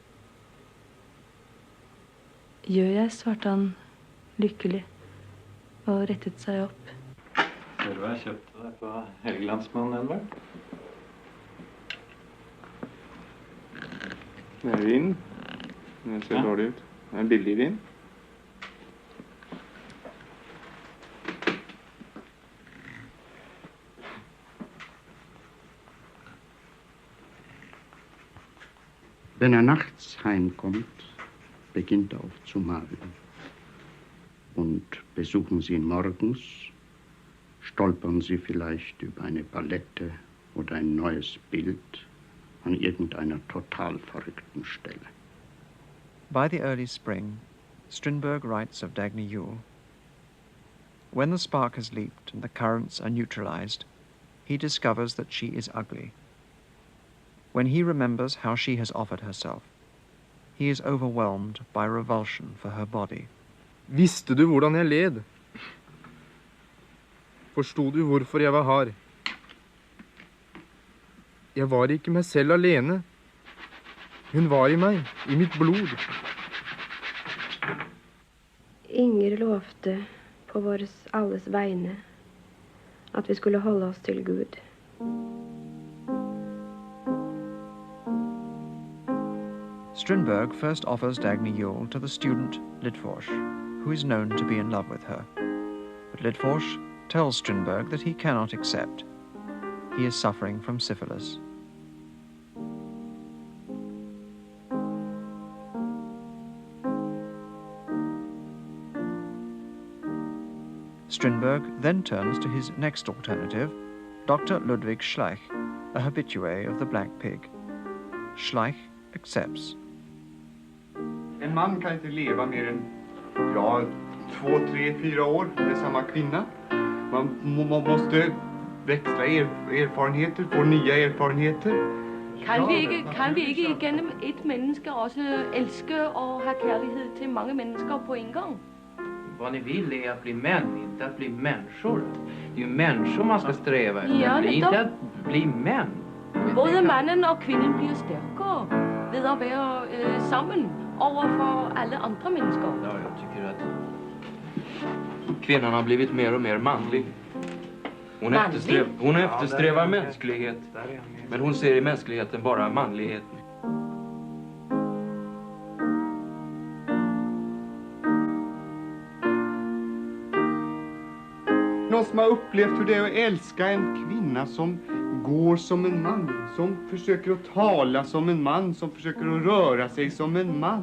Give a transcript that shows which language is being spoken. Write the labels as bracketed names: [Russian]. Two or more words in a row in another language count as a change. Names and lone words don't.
[Norwegian] Gjør jeg, svarte han lykkelig og rettet seg opp. Hører du hva jeg kjøpte deg på Helgelandsmannen, Edvard? Det er vin. Den ser dårlig ut. Det er en billig vin. [German] Wenn nachts heimkommt, beginnt er oft zu malen. Und besuchen Sie ihn morgens, stolpern Sie vielleicht über eine Palette oder ein neues Bild an irgendeiner total verrückten Stelle. [English] By the early spring, Strindberg writes of Dagny Yule. When the spark has leaped and the currents are neutralized, he discovers that she is ugly. When he remembers how she has offered herself, he is overwhelmed by revulsion for her body. [Norwegian] Visste du hvordan jeg led? Forstod du hvorfor jeg var hard? Jeg var ikke meg selv alene. Hun var i meg, i mitt blod. Inger lovte på våres alles vegne at vi skulle holde oss til Gud. [English] Strindberg first offers Dagny Yule to the student Lidforsh, who is known to be in love with her. But Lidforsh tells Strindberg that he cannot accept. He is suffering from syphilis. Strindberg then turns to his next alternative, Dr. Ludwig Schleich, a habitué of the Black Pig. Schleich accepts. [Swedish] En man kan inte leva mer än 2, 3, 4 år med samma kvinna. Man måste växla erfarenheter, få nya erfarenheter. [Danish] Kan vi ikke igennem et menneske også elske og ha kærlighed til mange mennesker på en gang? [Swedish] Vad ni vill är att bli män, inte att bli människor. Det är ju människor man ska sträva efter, Ja, inte att bli män. [Danish] Både mannen og kvinden bliver stærkere ved at være sammen overfor alle andre mennesker. [Swedish] Ja, jag tycker att kvinnan har blivit mer och mer manlig. Hon eftersträvar mänsklighet, men hon ser i mänskligheten bara manlighet. Någon som har upplevt hur det är att älska en kvinna som går som en man, som försöker att tala som en man, som försöker att röra sig som en man.